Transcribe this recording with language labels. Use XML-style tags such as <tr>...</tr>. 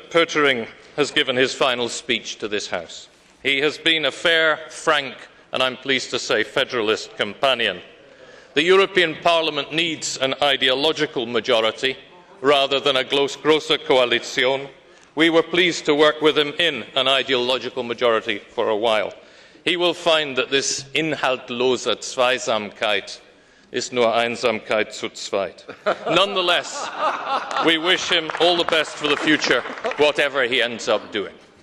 <en>Pöttering has given his final speech to this House. He has been a fair, frank and I'm pleased to say federalist companion. The European Parliament needs an ideological majority rather than a grosse coalition. We were pleased to work with him in an ideological majority for a while. He will find that this</en> <de>inhaltlose Zweisamkeit ist nur Einsamkeit zu zweit.</de> <en>Nonetheless, we wish him all the best for the future, whatever he ends up doing.</en>